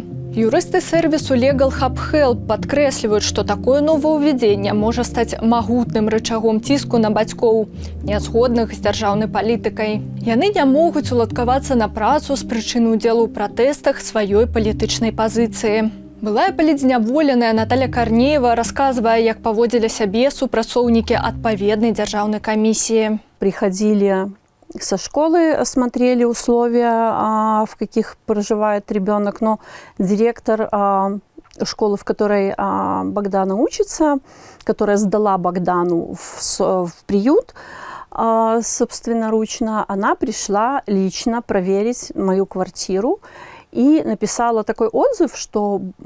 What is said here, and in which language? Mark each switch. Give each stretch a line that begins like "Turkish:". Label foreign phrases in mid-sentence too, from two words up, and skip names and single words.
Belarusian: Юрысты сервісу Legal Hub Help падкрэсліваюць, што такое новаўвядзенне можа стаць магутным рычагом ціску на бацькоў, нязгодных з дзяржаўнай палітыкай. Яны не могуць уладкавацца на працу з прычыны ўдзелу ў пратэстах сваёй палітычнай пазіцыі. Былая палітзняволеная Наталья Корнеева расказвае, як паводзілі сябе супрацоўнікі адпаведнай дзяржаўнай камісіі.
Russian: Приходили со школы, смотрели условия, в каких проживает ребенок, но директор школы, в которой Богдана учится, которая сдала Богдану в приют собственноручно, она пришла лично проверить мою квартиру и написала такой отзыв, что